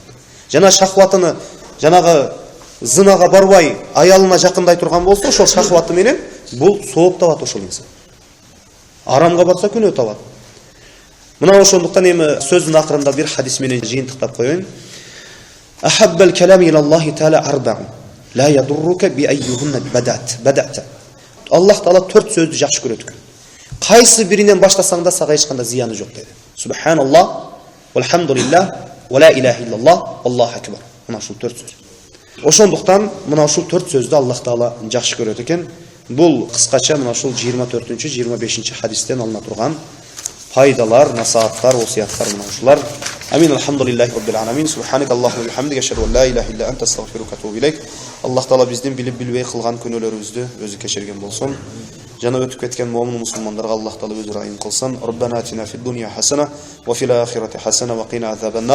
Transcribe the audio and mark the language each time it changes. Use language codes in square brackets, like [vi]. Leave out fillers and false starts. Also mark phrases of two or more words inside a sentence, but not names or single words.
[ky] Жана шахватыны жанагы зынага барбай, аялына жакындай турган болсо, ошол шахваты менен бул сооп табат ошол инсан. Арамга барса күнөө табат. Мына ошондуктан эми сөздүн акырында бир хадис менен жыйынтыктап коеюн. [ar] أحب الكلام إلى الله تعالى أربع. لا يضرك بأيهن بدأت. [ky] Аллах Таала 4 сөздү жакшы көрөт экен. Кайсы биринен баштасаң да сага эч кандай зыяны жок деди. [ar] سبحان الله، والحمد لله، ولا إله إلا الله، الله أكبر. [ky] Мына ушул 4 сөз. Ошондуктан мына ушул 4 сөздү Аллах Таала жакшы көрөт экен. Бул кыскача мына ушул 24-25 хадистен алына турган пайдалар, насааттар, осияттар мына ушулар. Амин. [ar] الحمد لله رب العالمين. سبحانك اللهم وبحمدك أشهد أن لا إله إلا أنت أستغفرك وأتوب إليك. [ky] Аллах Таала биздин билип билбей кылган күнөөлөрүбүздү өзү кечирген болсун. Жана өтүп кеткен муъмин мусулмандарга Аллах Таала өзү райым кылсын. [ar] ربنا آتنا في الدنيا حسنة وفي الآخرة حسنة وقنا عذاب النار.